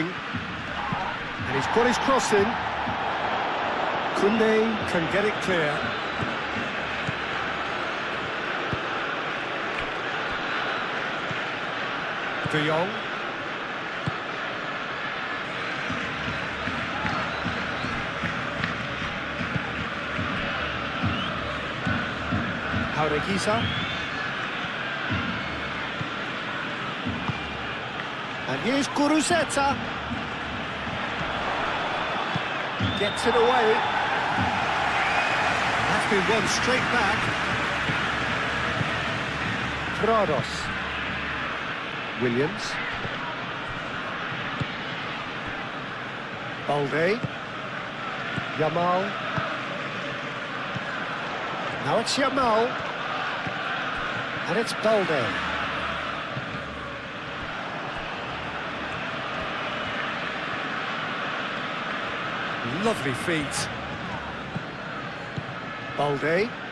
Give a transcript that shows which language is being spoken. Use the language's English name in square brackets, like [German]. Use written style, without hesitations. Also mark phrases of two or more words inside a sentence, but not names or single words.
[English] And he's got his cross in. Koundé can get it clear. De Jong. Jaureguisa. And here's Guruzeta. Gets it away. That's been won straight back. Prados. Williams. Balde. Yamal. Now it's Yamal. And it's Balde. Lovely feet. Balde.